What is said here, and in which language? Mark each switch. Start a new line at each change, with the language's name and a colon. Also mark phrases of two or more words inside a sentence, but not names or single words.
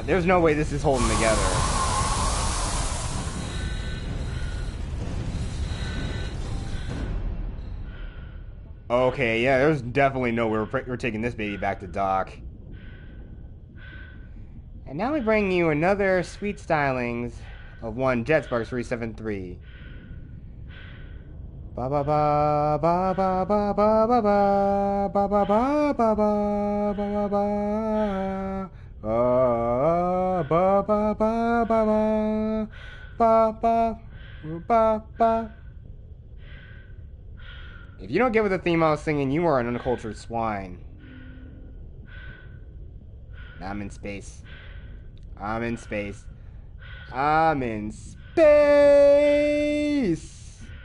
English: There's no way this is holding together. Okay, yeah, there's definitely no way we're taking this baby back to dock. And now we bring you another sweet stylings of one JetSparks 373. Ba ba ba ba ba ba ba ba ba ba ba ba ba ba ba ba ba ba ba. If you don't get what the theme I was singing, you are an uncultured swine. I'm in space. I'm in space. I'm in space!